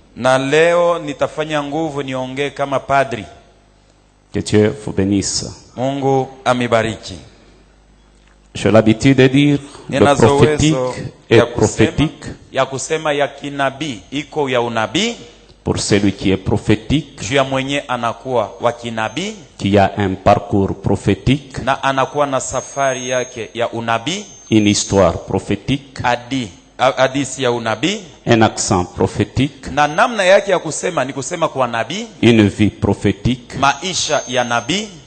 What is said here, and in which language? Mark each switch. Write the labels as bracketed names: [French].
[Swahili] Na leo nitafanya nguvu niongee kama padri. [French] Que Dieu vous bénisse. [Swahili] Mungu amibariki. [French] J'ai l'habitude de dire le prophétique est prophétique. [Swahili] Ya kusema ya kinabii iko ya unabii. [French] Pour celui qui est prophétique, [Swahili] juu ya mwenye anakuwa wa kinabii, [French] qui a un parcours prophétique, [Swahili] na anakuwa na safari yake ya unabii, [French] une histoire prophétique, [Swahili] hadithi ya unabii, [French] un accent prophétique, [Swahili] na namna yake ya kusema ni kusema kwa nabii, [French] une vie prophétique, [Swahili] maisha ya nabii,